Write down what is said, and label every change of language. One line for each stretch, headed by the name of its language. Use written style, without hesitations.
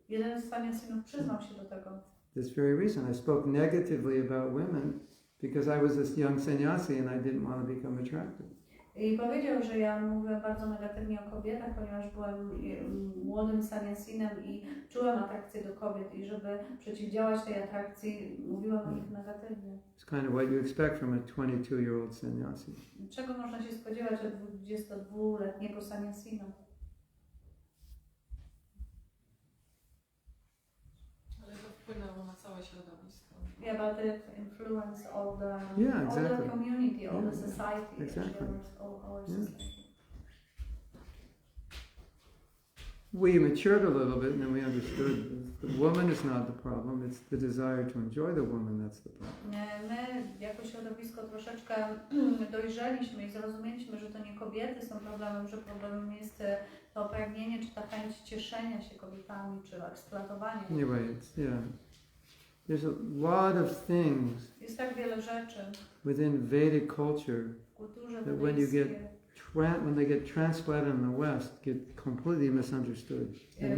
Polish: Jeden z sannyasinów przyznał się do tego.
English: This very reason I spoke negatively about women because I was this young sannyasi and I didn't want to become attractive.
Polish: I powiedział, że ja mówię bardzo negatywnie o kobietach, ponieważ byłem młodym sannyasinem i czułem atrakcję do kobiet i żeby przeciwdziałać tej atrakcji, mówiłam o nich negatywnie.
English: It's kind of what you expect from a 22-year-old sannyasi.
Polish: Czego można się spodziewać od 22-letniego sannyasina? Ale to wpłynęło na całe środowisko.
English: Yeah, but it influenced all the exactly. all the community, all the society, Exactly. our Yeah. society. We matured a little bit and then we understood the woman is not the problem, it's the desire to enjoy the woman that's the problem.
Polish: My jako środowisko troszeczkę dojrzeliśmy i zrozumieliśmy, że to nie kobiety są problemem, że problemem jest to pragnienie czy ta chęć cieszenia się kobietami, czy eksploatowania.
English: Anyway, there's a lot of things
Polish: Jest tak wiele rzeczy
English: within Vedic culture
Polish: w kulturze
English: that when you get
Polish: wedyjskiej,
English: when they get transplanted in the West, get completely misunderstood and